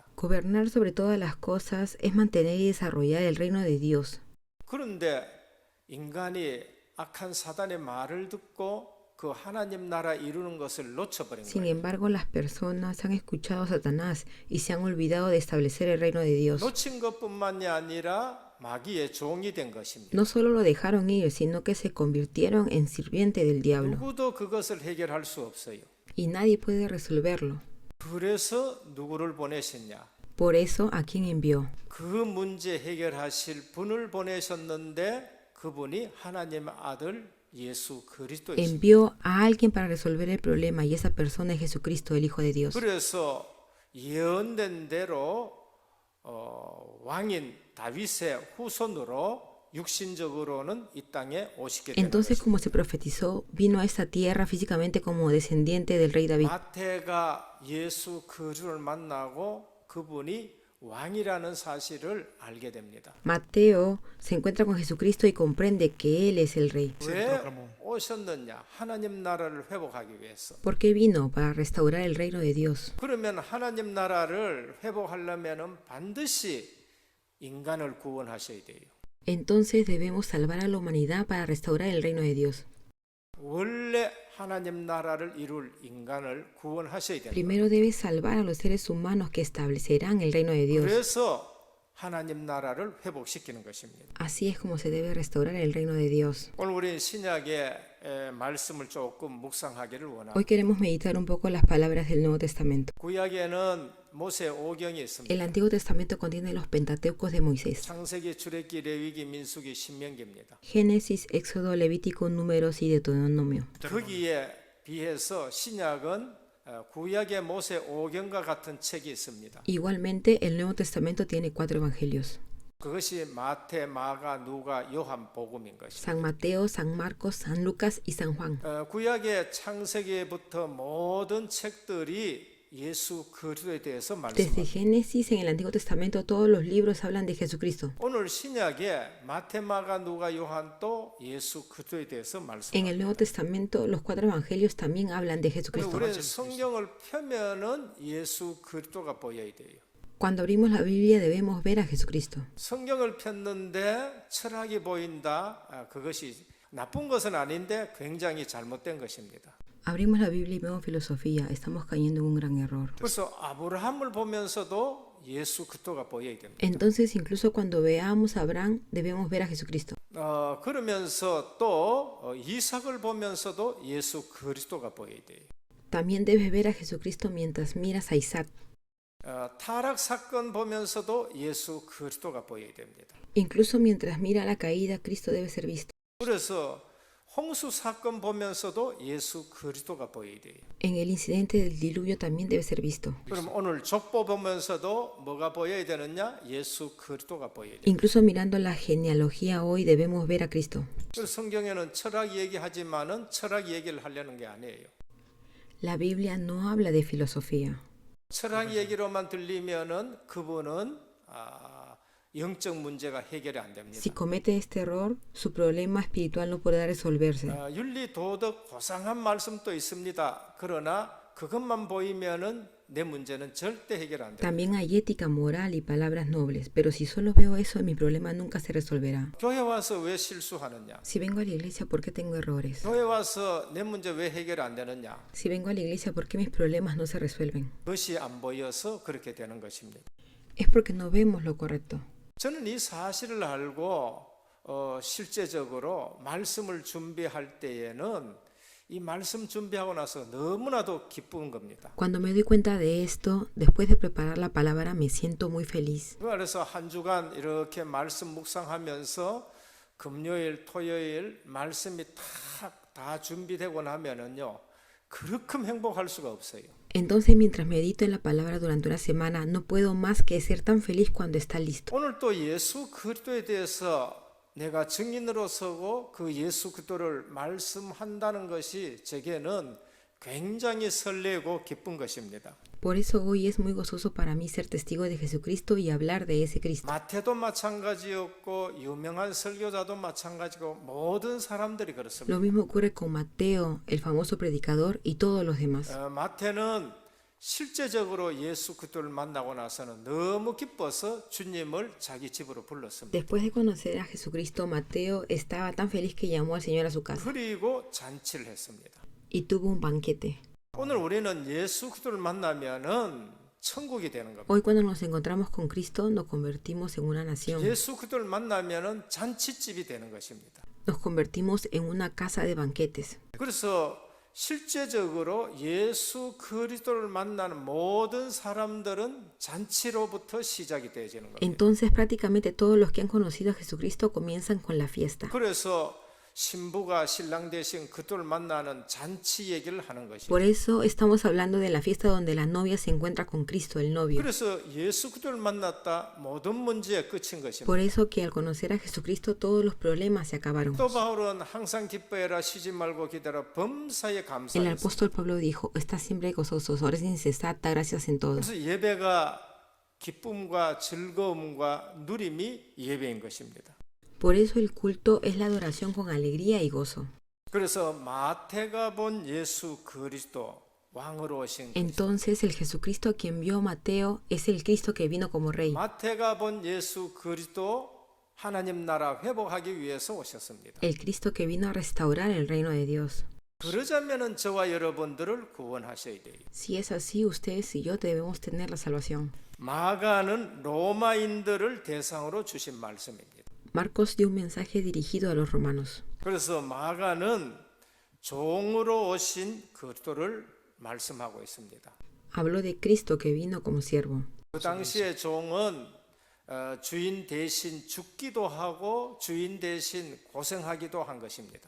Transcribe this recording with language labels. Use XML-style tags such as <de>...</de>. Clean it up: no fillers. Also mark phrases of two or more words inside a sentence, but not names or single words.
<es>Gobernar sobre todas las cosas es mantener y desarrollar el reino de Dios.</es> <ko>그런데 인간이 악한 사단의 말을 듣고 그 하나님 나라 이루는 것을 놓쳐버린</ko> <es>Sin</es> <ko>거예요.</ko> <es>embargo, las personas han escuchado a Satanás y se han olvidado de establecer el reino de Dios.</es> <ko>놓친 것뿐만이 아니라 마귀의 종이 된 것입니다.</ko> <es>No solo lo dejaron ir, sino que se convirtieron en sirviente del diablo.</es> <ko>누구도 그것을 해결할 수 없어요.</ko> <es>Y nadie puede resolverlo.</es> <ko>그래서 누구를 보내셨냐?</ko> <es>Por eso, ¿a quién envió?</es> <ko>그 문제 해결하실 분을 보내셨는데 그분이 하나님 아들 예수 그리스도이십니다.</ko> <es>Envió a alguien para resolver el problema y esa persona es Jesucristo, el Hijo de Dios.</es> <ko>그래서 예언된 대로 왕인 다윗의 후손으로 육신적으로는 이 땅에 오시게 된</ko> <es>Entonces,</es> <ko>것입니다.</ko> <es>como se profetizó, vino a esta tierra físicamente como descendiente del rey David.</es> <ko>마태가 예수 그리스도를 만나고 그분이 왕이라는 사실을 알게 됩니다.</ko> <es>Mateo se encuentra con Jesucristo y comprende que Él es el rey.</es> <ko>왜 오셨느냐? 하나님 나라를 회복하기 위해서.</ko> <es>¿Por qué vino? Para restaurar el reino de Dios.</es> <ko>그러면 하나님 나라를 회복하려면 반드시 인간을 구원하셔야 돼요.</ko> <es>Entonces debemos salvar a la humanidad para restaurar el reino de Dios.</es> <ko>원래 하나님 나라를 이룰 인간을 구원하셔야 됩니다.</ko> <es>Primero debe salvar a los seres humanos que establecerán el reino de Dios.</es> <ko>그래서 하나님 나라를 회복시키는 것입니다.</ko> <es>Así es como se debe restaurar el reino de Dios.</es> <ko>오늘 우리 신약의 말씀을 조금 묵상하기를 원합니다.</ko> <es>Hoy queremos meditar un poco las palabras del Nuevo Testamento.</es> <ko>구약에는 모세 오경이 있습니다.</ko> <es>El Antiguo Testamento contiene los Pentateucos de Moisés.</es> <ko>창세기, 출애굽기, 레위기, 민수기, 신명기입니다.</ko> <es>Génesis, Éxodo, Levítico, Números y Deuteronomio.</es> <ko>거기에 비해서 신약은 구약의 모세 오경과 같은 책이 있습니다.</ko> <es>Igualmente, el Nuevo Testamento tiene 4 evangelios.</es> <ko>그것이 마태, 마가, 누가, 요한 복음인 것입니다.</ko> <es>San Mateo, San Marcos, San Lucas y San Juan.</es> <ko>구약의 창세기부터 모든 책들이 예수 그리스도에 대해서</ko> <es>Desde</es> <ko>말씀합니다.</ko> <es>Génesis en el Antiguo Testamento todos los libros hablan de Jesucristo.</es> <ko>오늘 신약에 마태, 마가, 누가, 요한도 예수 그리스도에 대해서</ko> <es>En</es> <ko>말씀합니다.</ko> <es>el Nuevo Testamento los cuatro evangelios también hablan de</es> <ko>그래서</ko> <es>Jesucristo.</es> <ko>우리는 성경을 펴면은 예수 그리스도가 보여야 돼요.</ko> <es>Cuando abrimos la Biblia debemos ver a Jesucristo.</es> <ko>성경을 폈는데 철학이 보인다. 그것이 나쁜 것은 아닌데 굉장히 잘못된 것입니다.</ko> <es>Abrimos la Biblia y vemos filosofía. Estamos cayendo en un gran error.</es> <ko>그래서 아브라함을 보면서도 예수 그리스도가 보여야 됩니다.</ko> <es>Entonces, incluso cuando veamos a Abraham, debemos ver a Jesucristo.</es> <ko>그러면서 또 이삭을 보면서도 예수 그리스도가 보여야 돼요.</ko> <es>También debes ver a Jesucristo mientras miras a Isaac.</es> <ko>타락 사건 보면서도 예수 그리스도가 보여야 됩니다.</ko> <es>Incluso mientras mira la caída, Cristo debe ser visto.</es> <ko>그래서 홍수 사건 보면서도 예수 그리스도가 보여야 돼요.</ko> <es>En el incidente del diluvio también debe ser visto.</es> <ko>그럼 오늘 족보 보면서도 뭐가 보여야 되느냐? 예수 그리스도가 보여야 돼요.</ko> <es>Incluso mirando la genealogía hoy debemos ver a Cristo.</es> <ko>그래서 성경에는 철학 얘기하지만은 철학 얘기를 하려는 게 아니에요.</ko> <es>La Biblia no habla de filosofía.</es> <ko>철학 얘기로만 들리면은 그분은 영적 문제가 해결이 안 됩니다.</ko> <es>Si comete este error, su problema espiritual no podrá resolverse.</es> <ko>윤리 도덕 고상한 말씀도 있습니다. 그러나 그것만 보이면은 내 문제는 절대 해결 안 됩니다.</ko> <es>También hay ética, moral y palabras nobles, pero si solo veo eso, mi problema nunca se resolverá.</es> <ko>교회 와서 왜 실수하느냐?</ko> <es>Si vengo a la iglesia, ¿por qué tengo errores?</es> <ko>교회 와서 내 문제 왜 해결 안 되느냐?</ko> <es>Si vengo a la iglesia, ¿por qué mis problemas no se resuelven?</es> <ko>그것이 안 보여서 그렇게 되는 것입니다.</ko> <es>Es porque no vemos lo correcto.</es> <ko>저는 이 사실을 알고 실제적으로 말씀을 준비할 때에는 이 말씀 준비하고 나서 너무나도 기쁜 겁니다.</ko> <es>Cuando me doy cuenta de esto, después de preparar la palabra, me siento muy feliz.</es> <ko>그래서 한 주간 이렇게 말씀 묵상하면서 금요일, 토요일 말씀이 다 준비되고 나면은요, 그렇게 행복할 수가 없어요.</ko> <es>Entonces, mientras medito en la palabra durante una semana, no puedo más que ser tan feliz cuando está listo.</es> <ko>오늘 또 예수 그리스도에 대해서 내가 증인으로 서고 그 예수 그리스도를 말씀한다는 것이 제게는 굉장히 설레고 기쁜 것입니다.</ko> <es>Por eso hoy es muy gozoso para mí ser testigo de Jesucristo y hablar de ese Cristo.</es> <ko>마태도 마찬가지였고 유명한 설교자도 마찬가지고 모든 사람들이 그렇습니다.</ko> <es>Lo mismo ocurre con Mateo, el famoso predicador, y todos los demás.</es> <ko>마태는 실제적으로 예수 그리스도를 만나고 나서는 너무 기뻐서 주님을 자기 집으로 불렀습니다.</ko> <es>Después de conocer a Jesucristo, Mateo estaba tan feliz que llamó al Señor a su casa</es> <ko>그리고 잔치를 했습니다.</ko> <es>y tuvo un banquete.</es> <ko>오늘 우리는 예수 그리스도를 만나면은 천국이 되는 겁니다.</ko> <es>Hoy cuando nos encontramos con Cristo, nos convertimos en una nación.</es> <ko>예수 그리스도를 만나면은 잔치집이 되는 것입니다.</ko> <es>Nos convertimos en una casa de banquetes.</es> <ko>그래서 실제적으로 예수 그리스도를 만나는 모든 사람들은 잔치로부터 시작이 되어지는 겁니다.</ko> <es>Entonces prácticamente todos los que han conocido a Jesucristo comienzan con la fiesta.</es> <ko>그래서 신부가 신랑 대신 그들을 만나는 잔치 얘기를 하는 것이죠.</ko> <es>Por eso estamos hablando de la fiesta donde la novia se encuentra con Cristo, el novio.</es> <ko>그래서 예수 그들을 만났다 모든 문제의 끝인 것입니다.</ko> <es>Por eso que al conocer a Jesucristo todos los problemas se acabaron.</es> <ko>또 바울은 항상 기뻐해라 쉬지 말고 기다려 범사에</ko> <es>El</es> <ko>감사하라.</ko> <es>apóstol Pablo dijo, está siempre gozosos, ahora sin cesar, da gracias en todo.</es> <ko>그래서 예배가 기쁨과 즐거움과 누림이 예배인 것입니다.</ko> <es>Por eso el culto es la adoración con alegría y gozo.</es> <ko>그래서 마태가 본 예수 그리스도 왕으로 오신</ko> <es>Entonces el Jesucristo a quien vio Mateo es el Cristo que vino como rey.</es> <ko>마태가 본 예수 그리스도 하나님 나라 회복하기 위해서 오셨습니다.</ko> <es>El Cristo que vino a restaurar el reino de Dios.</es> <ko>그러자면은 저와 여러분들을 구원하셔야 돼요.</ko> <es>Si es así, ustedes y yo debemos tener la salvación.</es> <ko>마가는 로마인들을 대상으로 주신 말씀입니다.</ko> <es>Marcos dio un mensaje dirigido a los romanos.</es> <ko>그래서 마가는 종으로 오신 그리스도를 말씀하고 있습니다.</ko> <es>Habló de Cristo que vino como siervo.</es> <ko>그 당시에 종은 주인 대신 죽기도 하고 주인 대신 고생하기도 한 것입니다.</ko>